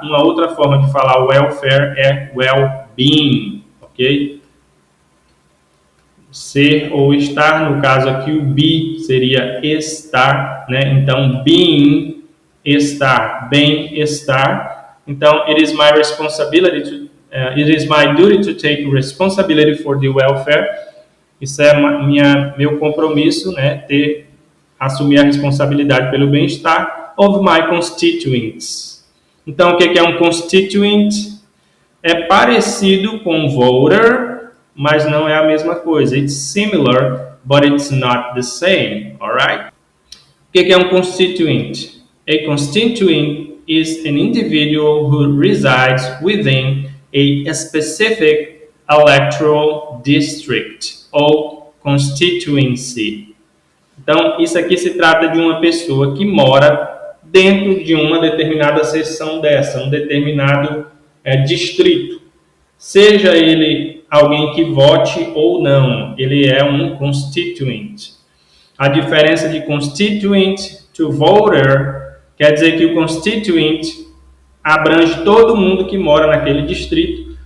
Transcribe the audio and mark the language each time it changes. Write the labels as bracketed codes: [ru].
[pt] Uma outra forma de falar welfare é well-being, ok? Ser ou estar, no caso aqui o be seria estar, né? Então, being, estar, bem-estar. [en] Então, it is my responsibility to, it is my duty to take responsibility for the welfare. [pt] Isso é meu compromisso, né? Assumir a responsabilidade pelo bem-estar [en] of my constituents. [pt] Então, o que é um constituent? É parecido com voter, mas não é a mesma coisa. [en] It's similar, but it's not the same, alright? [pt] O que é um constituent? [en] A constituent is an individual who resides within a specific electoral district ou constituency. [pt] Então, isso aqui se trata de uma pessoa que mora dentro de uma determinada seção dessa, um determinado distrito. Seja ele alguém que vote ou não, ele é um constituent. A diferença de constituent to voter quer dizer que o constituent abrange todo mundo que mora naquele distrito.